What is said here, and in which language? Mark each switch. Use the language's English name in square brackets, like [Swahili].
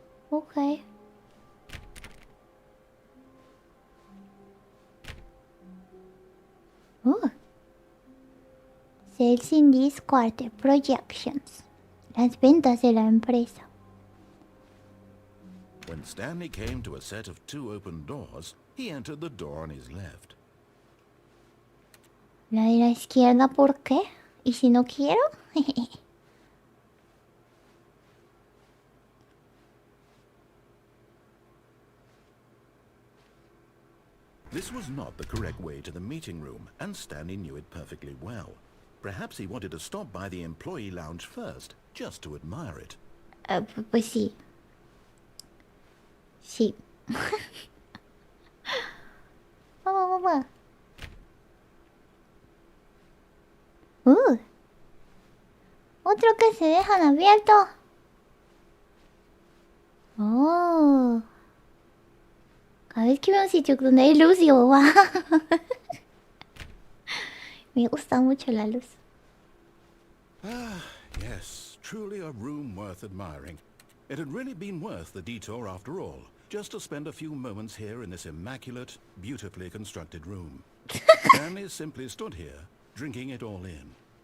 [English] Ok. Sales in this quarter. Projections. [Spanish] Las ventas de la empresa. [English] When Stanley came to a set of 2 open doors, he entered the door on his left. [Spanish] La de la izquierda, ¿por qué? ¿Y si no quiero? [English] This was not the correct way to the meeting room, and Stanley knew it perfectly well. Perhaps he wanted to stop by the employee lounge first, just to admire it. [Spanish] Pues sí. Sí. Vamos. Otro que se dejan abierto. Oh. Cada vez que veo un sitio donde hay luz, digo, wow. Me gusta mucho la luz. [English] Ah, yes, truly a room worth admiring. It had really been worth the detour after all, just to spend a few moments here in this immaculate, beautifully constructed room. Stanley simply stood here, drinking it all in.